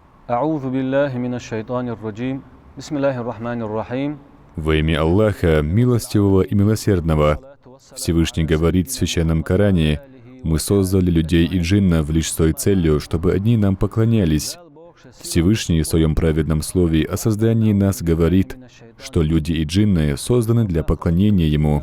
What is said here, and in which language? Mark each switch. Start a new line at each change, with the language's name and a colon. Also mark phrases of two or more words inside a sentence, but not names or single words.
Arabic: أعوذ بالله من الشيطان الرجيم بسم الله الرحمن الرحيم.
Russian: Во имя Аллаха, милостивого и милосердного, Всевышний говорит в Священном Коране: «Мы создали людей и джиннов лишь с той целью, чтобы одни нам поклонялись». Всевышний в Своем праведном слове о создании нас говорит, что люди и джинны созданы для поклонения Ему.